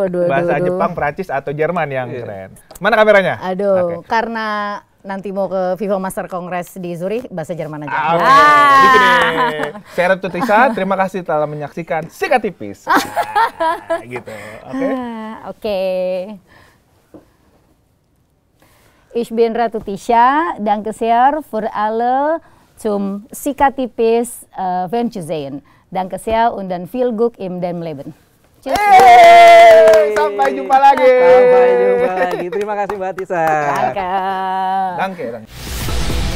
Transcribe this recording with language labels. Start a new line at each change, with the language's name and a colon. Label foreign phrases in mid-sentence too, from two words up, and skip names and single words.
Indonesian: Bahasa Jepang, Prancis atau Jerman yang keren. Mana kameranya? Aduh, karena nanti mau ke FIFA Master Congress di Zurich, bahasa Jerman aja. Oke, di sini. Saya Ratu Tisa, terima kasih telah menyaksikan Sikat Tipis. Gitu, oke? Oke.
German: Ich bin Ratu Tisha, danke sehr für alle zum Sikat Tipis Venturesehen. Danke sehr und dann viel Glück in dem Leben. Tschüss.
Indonesian: Sampai jumpa lagi. Terima kasih Mbak Tisa.
German: Danke. Danke.